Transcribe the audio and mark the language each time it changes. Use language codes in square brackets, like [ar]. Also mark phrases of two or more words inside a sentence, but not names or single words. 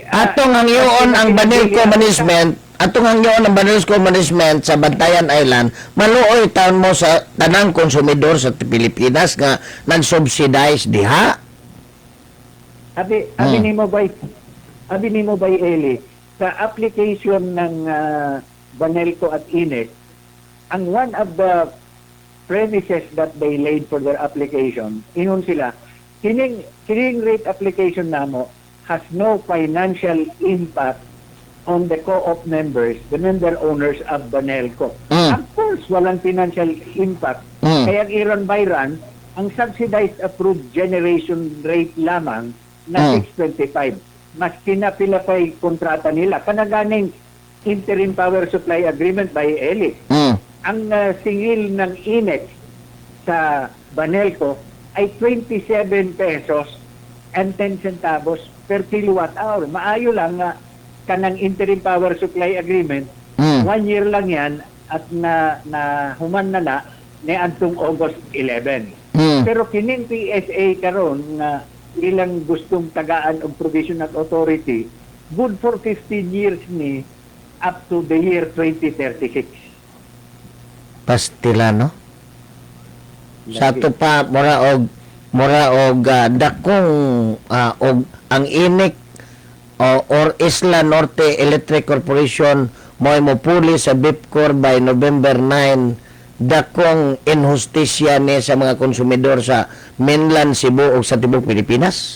[ceb] Atong hangyoon ang Banelco management sa Bantayan Island, maluoy taon mo sa tanang konsumidor sa Pilipinas nga nag-subsidize diha. Abi nimo ba Eli sa [en] application [tl] ng Banelco at INEC, ang [en] one of the premises that they laid for their application, [ceb] ingon sila, kining [en] rate application namo has no financial impact on the co-op members, the member owners of Banelco. Of course, [tl] walang [en] financial impact. [ceb] Kaya ang iron bayran, ang [en] subsidized approved generation rate [ceb] lamang na 625. Mas kinapila pa yung kontrata nila. Kanaganing [en] interim power supply agreement [ceb] by ELI. [tl] Ang singil ng INEC sa Banelco ay 27 [en] pesos and 10 centavos per kilowatt hour. [ceb] Maayo lang nga kanang [en] interim power supply agreement, [ceb] 1 year lang yan at na human na ni antong August 11. Pero kining PSA karon nga ilang gustong tagaan og [en] provisional authority, good for 15 years [ceb] ni [en] up to the year 2036. [ceb] Pastilan, no? Sa to pa mura og dakong og ang INEC or Isla Norte Electric Corporation mo puli sa BIPCOR by November 9, dakong inhustisya ni sa mga konsumidor sa mainland Cebu o sa tibuok Pilipinas.